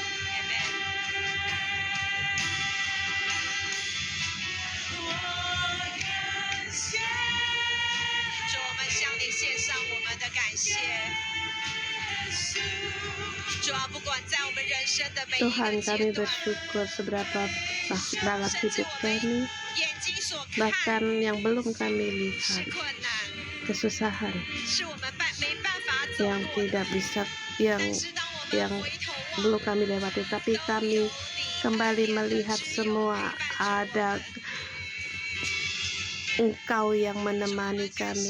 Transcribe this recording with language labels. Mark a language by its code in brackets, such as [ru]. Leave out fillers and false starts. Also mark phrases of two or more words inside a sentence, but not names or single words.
[zh] 獻上我們的感謝，主啊，不管在我們人生的每一個階段， [id] Tuhan kami bersyukur seberapa dalam hidup kami, bahkan yang belum kami lihat kesusahan yang tidak bisa yang belum kami lewati, tapi kami kembali melihat semua ada Engkau yang menemani kami.